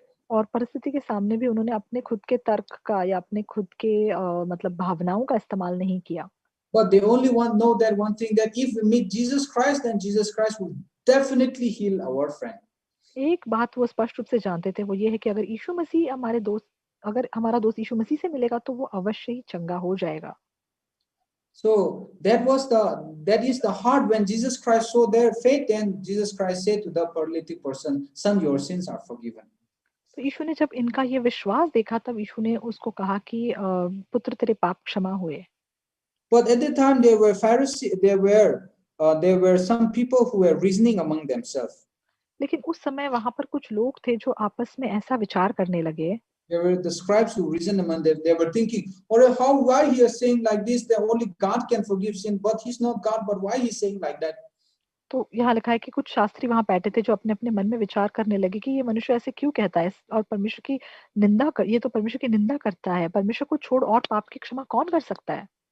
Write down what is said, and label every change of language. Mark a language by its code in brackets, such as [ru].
[hi] और परिस्थिति के सामने भी उन्होंने अपने खुद के तर्क का या अपने खुद के मतलब भावनाओं का इस्तेमाल नहीं किया। [en] But they only know that one thing, that if we meet Jesus Christ, then Jesus Christ will definitely heal our friend. [hi] एक बात वो स्पष्ट रूप से जानते थे, वो ये है कि अगर हमारा दोस्त यीशु मसीह से मिलेगा तो वो अवश्य ही चंगा हो जाएगा। [en] So that is the heart when Jesus Christ saw their faith, and Jesus Christ said to the paralytic person, "Son, your sins are forgiven." [hi] तो यीशु ने जब इनका ये विश्वास देखा तब यीशु ने उसको कहा कि पुत्र तेरे पाप क्षमा हुए। [en] But at the time there were Pharisees, there were some people who were reasoning among themselves. [hi] लेकिन उस समय वहां पर कुछ लोग थे जो आपस में ऐसा विचार करने लगे। [en] There were the scribes who reasoned among them. They were thinking, "Or why he is saying like this? That only God can forgive sin, but he's not God. But why he's saying like that?" [hi] तो यहाँ लिखा है कि कुछ शास्त्री वहां बैठे थे जो अपने अपने मन में विचार करने लगे कि ये मनुष्य ऐसे क्यों कहता है और परमेश्वर की ये तो परमेश्वर की निंदा करता है, परमेश्वर को छोड़ और पाप की क्षमा कौन कर सकता है।